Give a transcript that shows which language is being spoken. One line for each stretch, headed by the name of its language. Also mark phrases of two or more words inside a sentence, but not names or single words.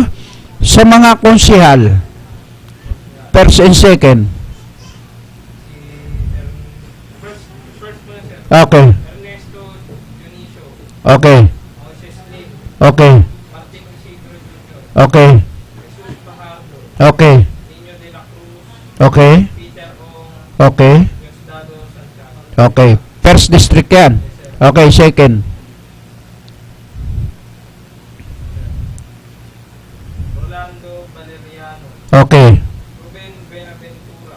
Filipino: Sa mga konsihal, first and second. First po na sir.
English: Okay, Ernesto Dionisio. okay, Moses Lim. okay, Martin Isidro Jr. okay, Jesus Fajardo. okay, Nino de la Cruz. okay, Peter Ong. okay, Diosdado Santiago. okay. First district yan. Okay, second. Rolando Valeriano. Okay, Ruben Benaventura.